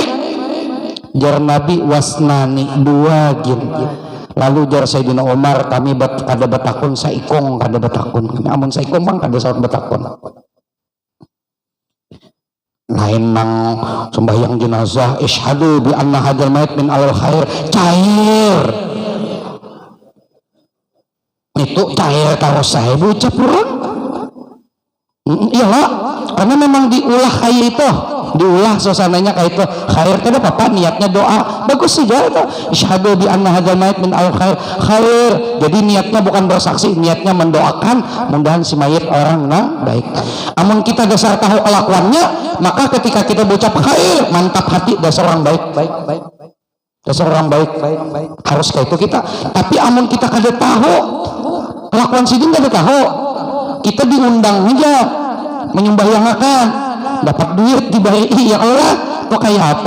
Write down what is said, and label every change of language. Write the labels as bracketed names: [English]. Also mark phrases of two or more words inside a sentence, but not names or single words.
[Banjar] Jar Nabi wasnani 2 gin. Lalu jar Sayyidina Umar kami kada betakun saikong kada betakun. Kami amun saikong bang kada saut betakun. Lain nang sembahyang jenazah [Arabic] اشهدوا بأن هذا الميت من أهل الخير [Banjar] cair. Itu cair tahu saya ucap urang. Iyalah karena memang diulah kayak itu, diulah suasananya kayak itu. Khair teh apa niatnya doa bagus saja itu [Arabic] اشهدوا بأن هذا الميت من الخير. [Indonesian] Jadi niatnya bukan bersaksi, niatnya mendoakan mudahan si mayit orang baik. [Banjar] Amun kita dasar tahu kelakuannya, maka ketika kita berucap khair mantap hati dasar orang baik. Dasar orang baik harus kayak itu kita. Tapi amun kita kada tahu kelakuan sidin, kada tahu, kita diundang aja menyembahyangakan, dapat duit dibayar, ya Allah kok kayak apa?